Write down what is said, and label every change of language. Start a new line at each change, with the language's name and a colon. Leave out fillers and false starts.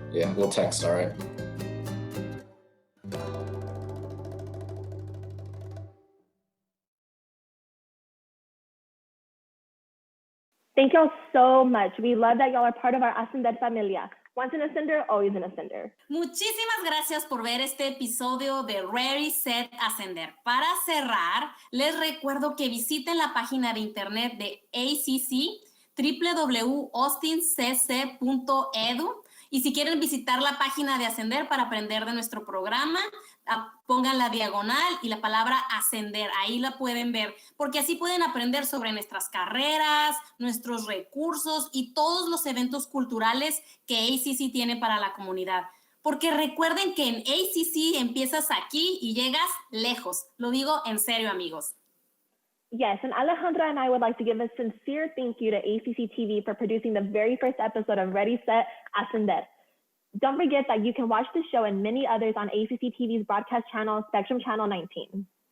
English: Yeah, we'll text, all right? Thank y'all so much. We love that y'all are part of our Ascender familia. Once an Ascender, always an Ascender.
Spanish: Muchísimas gracias por ver este episodio de Ready, Set, Ascender. Para cerrar, les recuerdo que visiten la página de internet de ACC, www.austincc.edu. Y si quieren visitar la página de Ascender para aprender de nuestro programa, pongan la diagonal y la palabra ascender, ahí la pueden ver, porque así pueden aprender sobre nuestras carreras, nuestros recursos y todos los eventos culturales que ACC tiene para la comunidad. Porque recuerden que en ACC empiezas aquí y llegas lejos. Lo digo en serio, amigos.
English: Yes, and Alejandra and I would like to give a sincere thank you to ACC TV for producing the very first episode of Ready, Set, Ascender. Don't forget that you can watch the show and many others on ACC TV's broadcast channel, Spectrum Channel 19.